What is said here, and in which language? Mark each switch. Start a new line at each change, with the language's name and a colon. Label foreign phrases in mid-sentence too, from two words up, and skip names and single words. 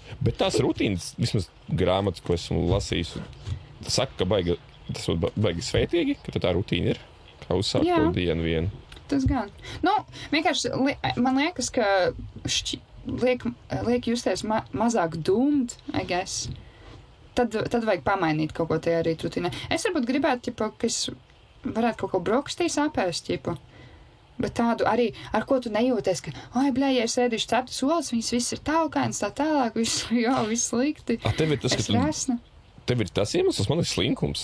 Latvian: Bet tās rutīnas, vismaz grāmatas, ko esmu lasījis, saka, ka baiga Tas būtu baigi svētīgi, ka tā rutīna ir, kā uzsākt to dienu vienu. Tas gan. Nu, vienkārši man liekas, ka liek justies mazāk
English: doomed, I guess.
Latvian: Tad vajag pamainīt kaut ko tajā rīt rutīnā. Es varbūt gribētu, ķipa, ka es varētu kaut ko brokastīs apēst, ķipa. Bet tādu arī, ar ko tu nejūties, ka, ja es ēdīšu ceptas olas, viņas viss ir taukainas, tā tālāk, viss slikti. Tev ir tas, tev ir tas iemesls, man ir slinkums.